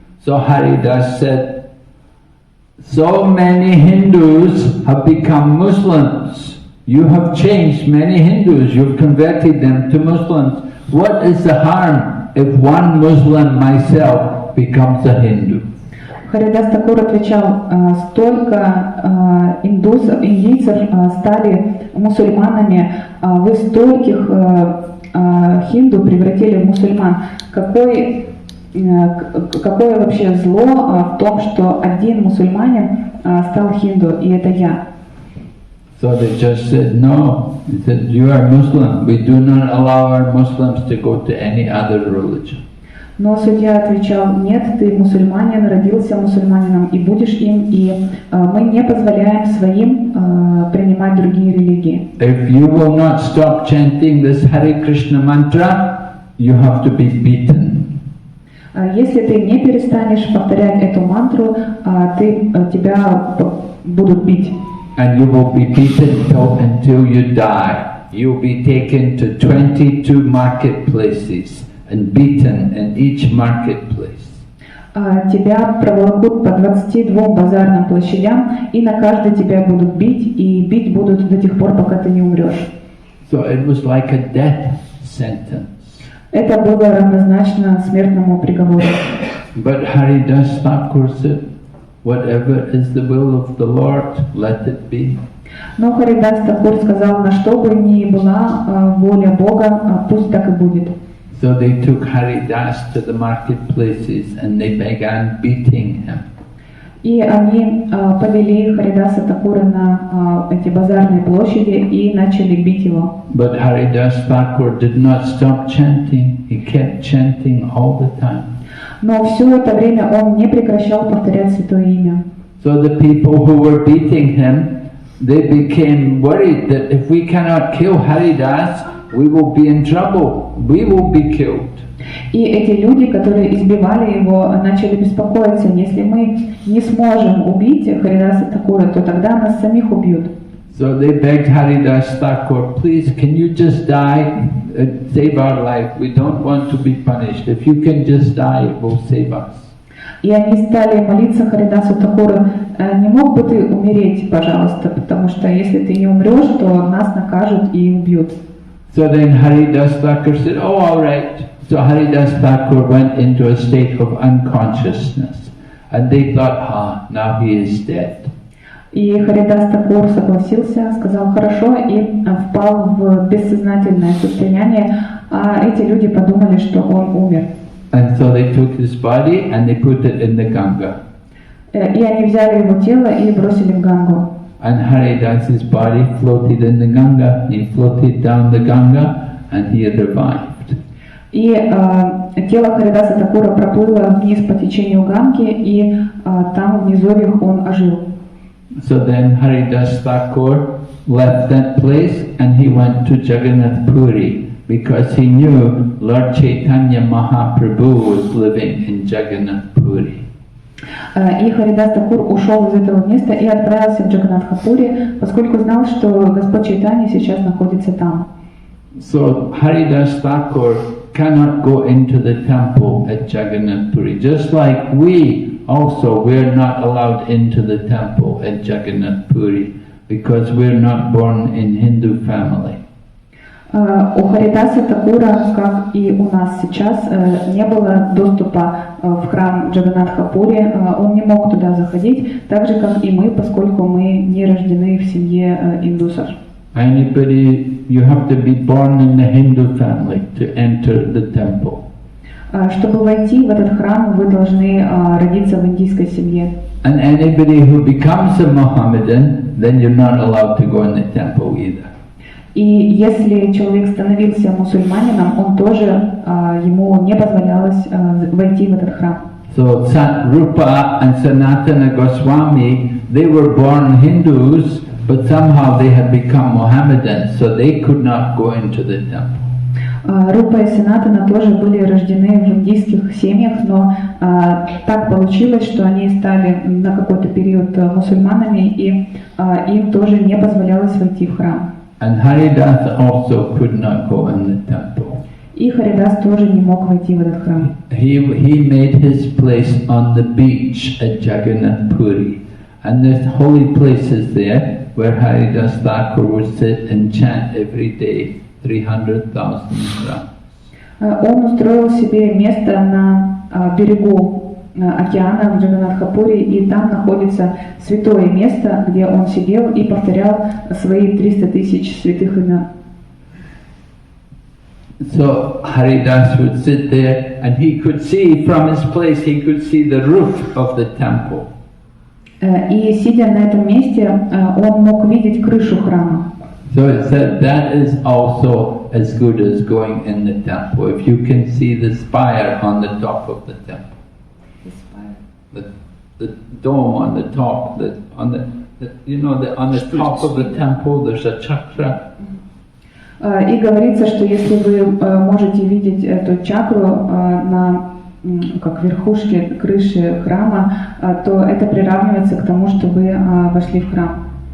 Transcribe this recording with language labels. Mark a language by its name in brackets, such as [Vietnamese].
[English] So Haridas said, "So many Hindus have become Muslims. You have changed many Hindus, you've converted them to Muslims. What is the harm if one Muslim myself becomes a Hindu?" [Russian] Харидас Такур отвечал: «Столько индийцев стали мусульманами, вы стольких хинду превратили в мусульман. Какое вообще зло в том, что один мусульманин стал хинду, и это я?» [English] So the judge said, "No." He said, "You are Muslim. We do not allow our Muslims to go to any other religion." [Russian] Но судья отвечал: «Нет, ты мусульманин, родился мусульманином и будешь им, и мы не позволяем своим принимать другие религии. [English] If you will not stop chanting this Hare Krishna mantra, you have to be beaten. [Russian] Если ты не перестанешь повторять эту мантру, тебя будут бить. [English] And you will be beaten until you die. You will be taken to 22 marketplaces and beaten in each marketplace. [Russian] Тебя проволокут по 22 базарным площадям, и на каждой тебя будут бить, и бить будут до тех пор, пока ты не умрешь. [English] So it was like a death sentence. [Russian] Это было равнозначно смертному приговору. [English] But Haridas Thakur said, "Whatever is the will of the Lord, let it be." [Russian] Но Харидас Такур сказал: «На что бы ни была воля Бога, пусть так и будет». [English] So they took Haridas to the marketplaces and they began beating him. [Russian] И они повели Харидаса Такура на эти базарные площади и начали бить его. [English] But Haridas Thakur did not stop chanting. He kept chanting all the time. [Russian] Но все это время он не прекращал повторять святое имя. [English] So the people who were beating him, they became worried that if we cannot kill Haridas, we will be in trouble. We will be killed. [Russian] И эти люди, которые избивали его, начали беспокоиться: если мы не сможем убить Харидаса Такура, то тогда нас самих убьют. [English] So they begged Haridas Thakur, "Please, can you just die, save our life? We don't want to be punished. If you can just die, it will save us." [Russian] И они стали молиться Харидасу Такуру: «Не мог бы ты умереть, пожалуйста, потому что если ты не умрешь, то нас накажут и убьют». [English] So then Haridas Thakur said, "Oh, all right." So Haridas Thakur went into a state of unconsciousness, and they thought, now he is dead. [Russian] И Харидас Такур согласился, сказал хорошо и впал в бессознательное состояние, а эти люди подумали, что он умер. [English] And so they took his body and they put it in the Ganga. [Russian] И они взяли его тело и бросили в Гангу. [English] And Haridas's body floated in the Ganga. He floated down the Ganga and he revived. [Russian] И тело Харидаса Такура проплыло вниз по течению Ганги, и там в низовьях он ожил. [English] So then Haridas Thakur left that place and he went to Jagannath Puri because he knew Lord Chaitanya Mahaprabhu was living in Jagannath Puri. [Russian] И Харидас Такур ушел из этого места и отправился в Джаганнатхапури, поскольку знал, что Господь Чайтанья сейчас находится там. [English] So Haridas Thakur cannot go into the temple at Jagannath Puri. Just like we are not allowed into the temple at Jagannath Puri because we're not born in Hindu family. [Russian] У Харидаса Такура, как и у нас сейчас, не было доступа в храм Джаганнатхапури, он не мог туда заходить, так же, как и мы, поскольку мы не рождены в семье индусов. [English] You have to be born in the Hindu family to enter the temple. [Russian] Чтобы войти в этот храм, вы должны родиться в индийской семье. [English] And anybody who becomes a Mohammedan, then you're not allowed to go in the temple either. [Russian] И если человек становился мусульманином, он тоже, ему не позволялось войти в этот храм. [English] So Rupa and Sanatana Goswami, they were born Hindus, But somehow they had become Mohammedan, so they could not go into the temple. [Russian] Рупа и Санатана тоже были рождены в индийских семьях, но так получилось, что они стали на какой-то период мусульманами, и им тоже не позволялось войти в храм. [English] And Haridas also could not go in the temple. [Russian] И Харидас тоже не мог войти в этот храм. [English] He made his place on the beach at Jagannath Puri. And there's holy places there where Haridas Thakur would sit and chant every day 300,000 rounds. [Russian] Он устроил себе место на берегу океана в Джаганнатхапуре, и там находится святое место, где он сидел и повторял свои 300 тысяч святых имен. [English] So Haridas would sit there, and he could see from his place, he could see the roof of the temple. [Russian] И сидя на этом месте, он мог видеть крышу храма. [English] So it said that is also as good as going in the temple. If you can see the spire on the top of the temple, the dome on the top, on the top of the temple there's a chakra. [Russian] И говорится, что если вы можете видеть эту чакру на как верхушке крыши храма, то это приравнивается к тому, что вы вошли в храм.